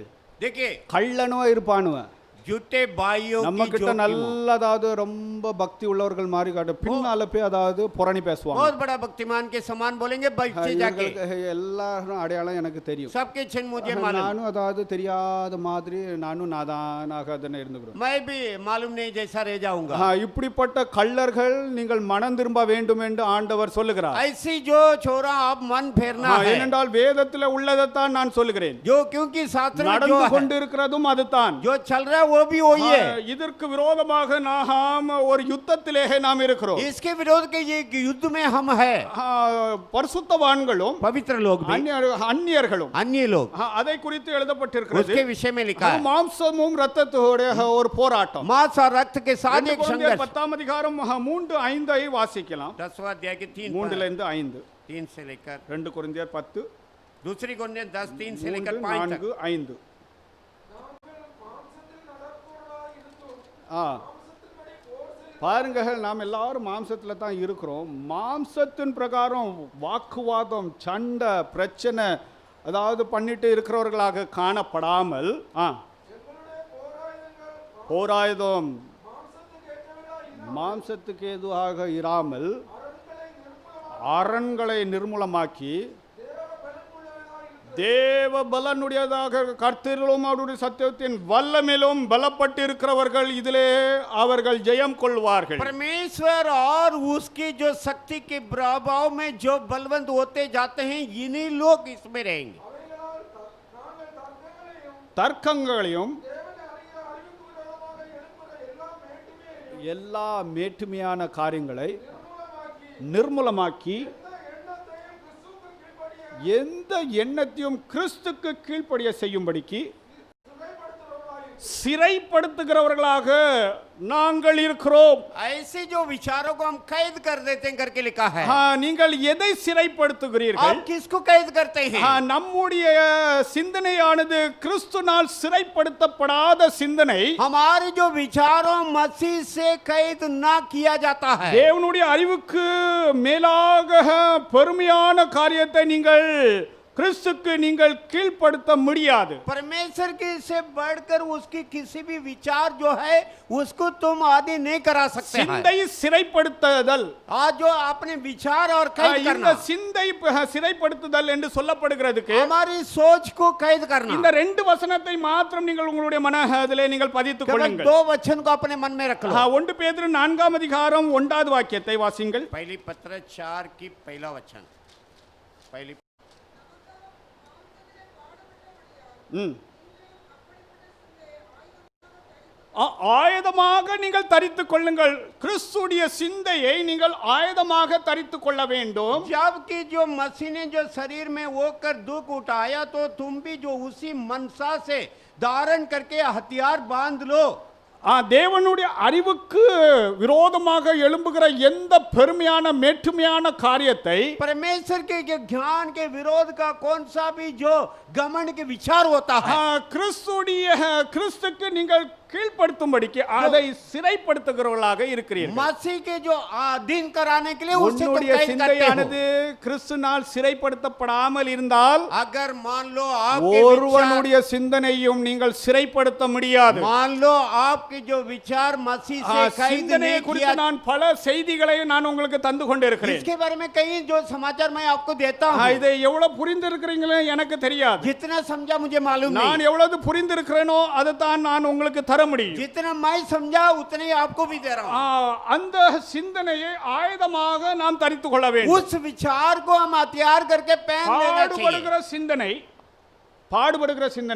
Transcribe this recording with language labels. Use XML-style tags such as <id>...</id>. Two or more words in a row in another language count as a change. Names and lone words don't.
<hi>देखिए</hi> <ta>கள்ளனோ இருப்பானுவன்.</ta> <hi>झूठे भाइयों</hi> <ta>நம்ம</ta> <hi>की</hi> <ta>கிட்ட</ta> <hi>जो</hi> <ta>நல்ல அதாவது ரொம்ப பக்தி உள்ளவர்கள் மாதிரி காட்டு, பின்னால போய் அதாவது புரணி பேசுவாங்க.</ta> <hi>बहुत बड़ा भक्तिमान के समान बोलेंगे बच्चे जाके।</hi> <ta>இவங்களுக்கு எல்லாரும் அடையாளம் எனக்கு தெரியும்.</ta> <hi>सबके चिन्ह मुझे मालूम।</hi> <ta>நானும் அதாவது தெரியாத மாதிரி நானும் நாதானாக அதனை இருந்துக்கிறோம்.</ta> <hi>मैं भी मालूम नहीं जैसा रह जाऊंगा।</hi> <ta>இப்படிப்பட்ட கள்ளர்கள் நீங்கள் மனம் திரும்ப வேண்டும் என்று ஆண்டவர் சொல்லுகிறார்.</ta> <hi>ऐसी जो छोरा आप मन फेरना है,</hi> <ta>ஏனென்றால் வேதத்தில் உள்ளதைத்தான் நான் சொல்லுகிறேன்.</ta> <hi>जो क्योंकि शास्त्र में जो</hi> <ta>நடந்து</ta> <hi>है,</hi> <ta>கொண்டிருக்கிறதும் அதுதான்.</ta> <hi>जो चल रहा है वो भी वही है।</hi> <ta>இதற்கு விரோதமாக நாம் ஒரு யுத்தத்திலே நாம் இருக்கிறோம்.</ta> <hi>इसके विरोध के ये युद्ध में हम है।</hi> <ta>பரிசுத்தவான்களும்</ta> <hi>पवित्र लोग भी,</hi> <ta>அந்நியர்களும்,</ta> <hi>अन्य लोग,</hi> <ta>அதை குறித்து எழுதப்பட்டிருக்கிறது.</ta> <hi>उसके विषय में लिखा है।</hi> <ta>மாம்சமும் ரத்தத்தோட ஒரு போராட்டம்.</ta> <hi>मांस और रक्त के साथ एक संघर्ष।</hi> <ta>10ஆம் அதிகாரம் 3, 5 வாசிக்கலாம்.</ta> <hi>10वां अध्याय के</hi> <ta>3 இருந்து 5.</ta> <hi>3 से लेकर</hi> <ta>2 கொரிந்தியர் 10,</ta> <hi>दूसरी कोरिन्थियों 10, 3 से लेकर 3, 5 4, तक। 5.</hi> <ta>பாருங்க, நாம் எல்லாரும் மாம்சத்துல தான் இருக்கிறோம். மாம்சத்தின் பிரகாரம் வாக்குவாதம், சண்டை, பிரச்சனை அதாவது பண்ணிட்டு இருக்கிறவர்களாக காணப்படாமல், போராயுதம் மாம்சத்துக்கு ஏதுவாக இராமல் அரண்களை நிர்மூலமாக்கி தேவ பலனுடையதாக கர்த்தரிலும் அவருடைய சத்தியத்தின் வல்லமையிலும் பலப்பட்டு இருக்கிறவர்கள் இதிலே அவர்கள் ஜெயம் கொள்வார்கள்.</ta> <hi>परमेश्वर और उसकी जो शक्ति के प्रभाव में जो बलवंत होते जाते हैं, इन्हीं लोग इसमें रहेंगे।</hi> <ta>தர்க்கங்களையும் எல்லா மேட்டுமையான காரியங்களை நிர்மூலமாக்கி எந்த எண்ணத்தையும் கிறிஸ்துக்கு கீழ்ப்படிய செய்யும்படிக்கு சிறைப்படுத்துகிறவர்களாக நாங்கள் இருக்கிறோம்.</ta> <hi>ऐसे जो विचारों को हम कैद कर देते हैं करके लिखा है।</hi> <ta>நீங்கள் எதை சிறைப்படுத்துகிறீர்கள்?</ta> <hi>आप किसको कैद करते हैं?</hi> <ta>நம்முடைய சிந்தனையானது கிறிஸ்துனால் சிறைப்படுத்தப்படாத சிந்தனை.</ta> <hi>हमारे जो विचारों मसीह से कैद ना किया जाता है।</hi> <ta>தேவனுடைய அறிவுக்கு மேலாக பெருமையான காரியத்தை நீங்கள் கிறிஸ்துக்கு நீங்கள் கீழ்ப்படுத்த முடியாது.</ta> <hi>परमेश्वर के से बढ़कर उसकी किसी भी विचार जो है उसको तुम आदि नहीं करा सकते हैं।</hi> <ta>சிந்தை சிறைப்படுத்துதல்,</ta> <hi>आज जो अपने विचार और कैद</hi> <ta>இந்த</ta> <hi>करना,</hi> <ta>சிந்தை சிறைப்படுத்துதல் என்று சொல்லப்படுகிறதுக்கு</ta> <hi>हमारी सोच को कैद करना,</hi> <ta>இந்த ரெண்டு வசனத்தை மாத்திரம் நீங்கள் உங்களுடைய மனதிலே நீங்கள் பதித்துக்</ta> <hi>केवल</hi> <ta>கொள்ளுங்கள்.</ta> <hi>दो वचन को अपने मन में रख लो।</hi> <ta>1 பேதுரு 4 அதிகாரம் 1வது வாக்கியத்தை வாசிங்கள்.</ta> <hi>पहली पत्र 4 की पहला वचन। पहली</hi> <ta>ஆயுதமாக நீங்கள் தரித்துக் கொள்ளுங்கள். கிறிஸ்துடைய சிந்தையை நீங்கள் ஆயுதமாக தரித்துக் கொள்ள வேண்டும்.</ta> <hi>जबकि जो मसीह ने जो शरीर में होकर दुख उठाया तो तुम भी जो उसी मनसा से धारण करके हथियार बांध लो।</hi> <ta>தேவனுடைய அறிவுக்கு விரோதமாக எழும்புகிற எந்த பெருமையான மேட்டுமையான காரியத்தை,</ta> <hi>परमेश्वर के ज्ञान के विरोध का कौन सा भी जो घमंड के विचार होता है,</hi> <ta>கிறிஸ்துக்கு நீங்கள் கீழ்ப்படுத்தும்படிக்கு அதை சிறைப்படுத்துகிறவர்களாக இருக்கிறீர்கள்.</ta> <hi>मसीह के जो अधीन कराने के लिए उससे तुम</hi> <ta>உன்னுடைய</ta> <hi>कैद करते</hi> <ta>சிந்தையானது</ta> <hi>हो।</hi> <ta>கிறிஸ்துனால் சிறைப்படுத்தப்படாமல் இருந்தால்</ta> <hi>अगर मान लो आपके</hi> <ta>ஒருவனுடைய சிந்தனையும் நீங்கள் சிறைப்படுத்த முடியாது.</ta> <hi>मान लो आपके जो विचार मसीह से कैद</hi> <ta>சிந்தனை</ta> <hi>नहीं</hi> <ta>குறித்து</ta> <hi>किया,</hi> <ta>நான் பல செய்திகளை நான் உங்களுக்கு தந்து கொண்டிருக்கிறேன்.</ta> <hi>इसके बारे में कई जो समाचार मैं आपको देता हूँ,</hi> <ta>இதை எவ்வளவு புரிந்திருக்கிறீங்களோ எனக்கு தெரியாது.</ta> <hi>जितना समझा मुझे मालूम</hi> <ta>நான்</ta> <hi>नहीं,</hi> <ta>எவ்வளவு புரிந்திருக்கிறேனோ அதை தான் நான் உங்களுக்கு தர முடியும்.</ta> <hi>जितना मैं समझा उतने ही आपको भी दे रहा हूँ।</hi> <ta>அந்த சிந்தனையை ஆயுதமாக நாம் தரித்துக் கொள்ள வேண்டும்.</ta> <hi>उस विचार को हम हथियार करके पहन लेना चाहिए।</hi> <ta>பாடுபடுகிற சிந்தனை, பாடுபடுகிற சிந்தனை,</ta>